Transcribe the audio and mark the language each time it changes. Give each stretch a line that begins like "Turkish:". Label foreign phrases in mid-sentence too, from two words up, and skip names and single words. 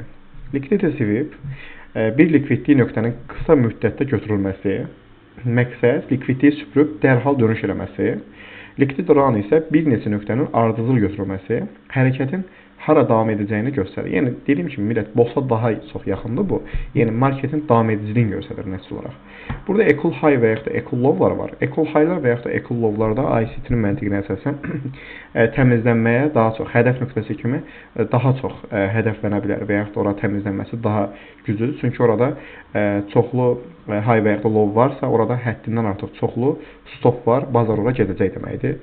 English: Liquidity sweep
Azerbaijani: bir likvidlik nöqtənin qısa müddətdə götürülməsi, məqsəd likvidliyi süpürüb dərhal dönüş eləməsi,
English: liquidity round
Azerbaijani: isə bir neçə nöqtənin ardıcıl götürülməsi, hərəkətin hara davam edəcəyini göstərir. Yəni dediyim kimi millət BOSA daha çox yaxındır bu. Yəni marketin davam ediciliyini göstərir nəticə olaraq. Burada
English: equal high
Azerbaijani: və yaxud da
English: equal low-
Azerbaijani: lar var.
English: Equal high-
Azerbaijani: lar və yaxud da
English: equal low-
Azerbaijani: larda ICT-nin məntiqinə əsasən təmizlənməyə daha çox hədəf nöqtəsi kimi daha çox hədəflənə bilər və yaxud da ora təmizlənməsi daha güclüdür. Çünki orada çoxlu high və yaxud da low varsa, orada həddindən artıq çoxlu stop var, bazar ora gedəcək deməkdir.